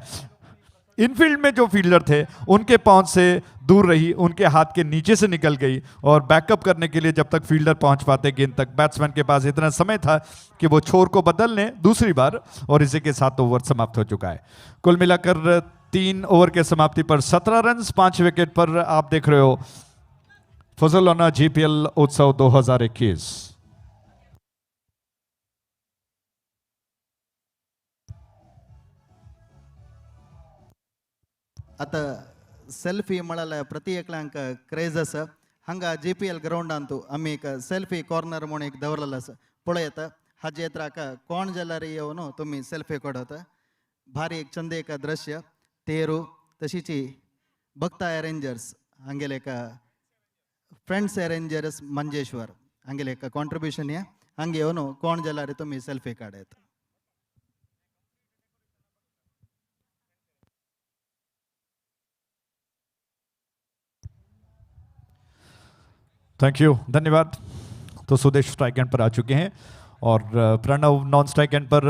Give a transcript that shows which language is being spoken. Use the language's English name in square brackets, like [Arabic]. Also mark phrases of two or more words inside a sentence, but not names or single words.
[Hindi] इनफील्ड में जो फील्डर थे उनके पहुंच से दूर रही, उनके हाथ के नीचे से निकल गई और बैकअप करने के लिए जब तक फील्डर पहुंच पाते गेंद तक बैट्समैन के पास इतना समय था कि वो छोर को बदल लें दूसरी बार, और इसी के साथ ओवर समाप्त हो चुका है. कुल मिलाकर 3 ओवर के समाप्ति पर 17 रन 5 विकेट पर आप देख रहे हो फजलोना जीपीएल उत्सव 2021. [Konkani] आता सेल्फी म्हळ्यार प्रति एकल्यांक क्रेज आसा. हांगा JPL ग्राउंडांतू आमी एक [English] selfie corner [Konkani] म्हणून एक दवरलेलो आसा. पळयात हाजे येत्राक कोण जाल्यार येवन तुमी सेल्फी काडत. भारी एक चंद एक दृश्य तेरू तशीच भक्ता अरेंजर्स हांगेले एक फ्रेंड्स अरेंजर्स मंजेश्वर हांगेले एक कॉन्ट्रिब्यूशन या हांगे येवन कोण जाल्यार तुमी सेल्फी काडत. [English] thank you, धन्यवाद. [Hindi] तो सुदेश [English] strike end [Hindi] पर आ चुके हैं और प्रणव [English] non strike end [Hindi] पर.